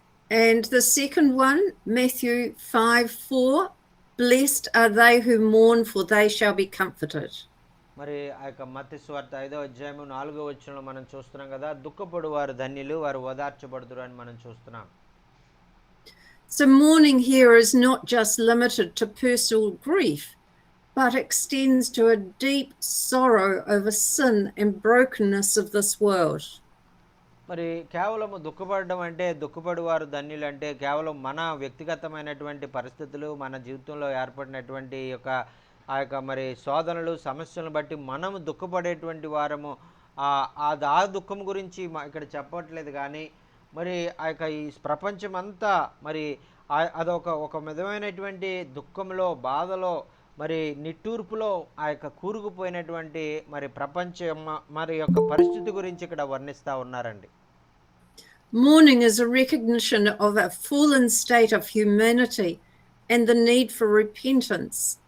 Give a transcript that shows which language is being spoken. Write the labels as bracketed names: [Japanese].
[English] And the second one, Matthew 5:4, blessed are they who mourn, for they shall be comforted. [Telugu] మరి ఆ యొక్క మత్తయి సువార్త 5వ అధ్యాయము 4వ వచనంలో మనం చూస్తున్నాం కదా, దుఃఖపడు వారు ధన్యులు, వారు ఓదార్చబడుదురు అని మనం చూస్తున్నాం. [English] So mourning here is not just limited to personal grief, but extends to a deep sorrow over sin and brokenness of this world. [Telugu] మరి కేవలం దుఃఖపడడం అంటే, దుఃఖపడు వారు ధన్యులు అంటే కేవలం మన వ్యక్తిగతమైనటువంటి పరిస్థితులు, మన జీవితంలో ఏర్పడినటువంటి ఆ యొక్క మరి శోధనలు, సమస్యలను బట్టి మనము దుఃఖపడేటువంటి వారము. ఆ దుఃఖం గురించి ఇక్కడ చెప్పట్లేదు. కానీ మరి ఆ యొక్క ఈ ప్రపంచం అంతా మరి ఒక విధమైనటువంటి దుఃఖంలో, బాధలో, మరి నిట్టూర్పులో ఆ యొక్క కూరుకుపోయినటువంటి మరి ప్రపంచం మరి యొక్క పరిస్థితి గురించి ఇక్కడ వర్ణిస్తూ ఉన్నారండి. [English] Mourning is a recognition of a fallen state of humanity and the need for repentance.